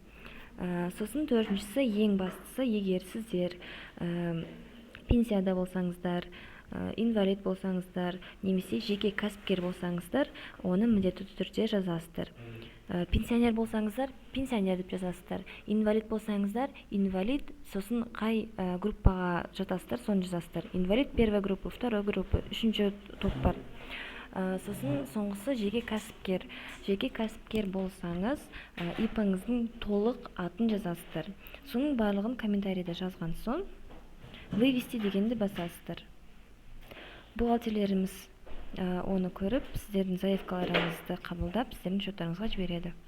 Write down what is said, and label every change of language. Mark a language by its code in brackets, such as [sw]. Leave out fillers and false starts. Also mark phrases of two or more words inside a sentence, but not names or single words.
[kk] Сосын төртіншісі, ең бастысы, егер сіздер пенсияда болсаңыздар, инвалид болсаңыздар, немесе жеке кәсіпкер болсаңыздар, оны міндетті түрде жазасыздар. Пенсионер болсаңыздар, пенсионер деп жазасыздар. Инвалид болсаңыздар, инвалид, сосын қай группаға жатасыздар, соны жазасыздар. [ru] Инвалид первой группы, второй группы, [kk] үшінші топ бар. Сосын соңғысы жеке кәсіпкер. Жеке кәсіпкер болсаңыз, ИП-ңіздің толық атын жазасыздар. Соның барлығын комментарийде жазған соң, вывести дегенді басасыздар. Бухгалтерлеріміз оны көріп, сіздердің заявкаларыңызды қабылдап, сіздердің шоттарыңызға жібереді.